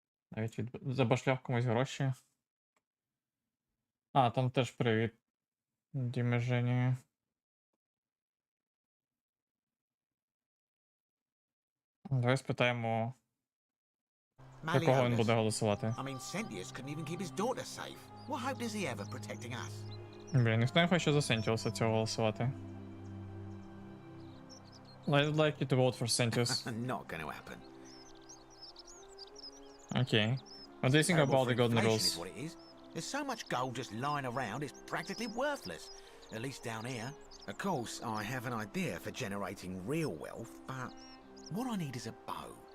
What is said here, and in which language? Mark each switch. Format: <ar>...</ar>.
<uk>Навіть забашляв комусь гроші. А, там теж привіт. Діме Жені. Давай спитаємо, за кого він буде голосувати.</uk> <en>I mean, Sentius couldn't even keep his daughter safe. What hope does he ever protecting us?</en> <uk>Блін, ніхто не хоче за Сентіуса цього голосувати.</uk> <en>I'd like you to vote for Sentius. Not going to happen. Okay. What do you think about the golden rules? Is what it is. There's so much gold just lying around, it's practically worthless. At least down here. Of course, I have an idea for generating real wealth, but what I need is a bow.</en>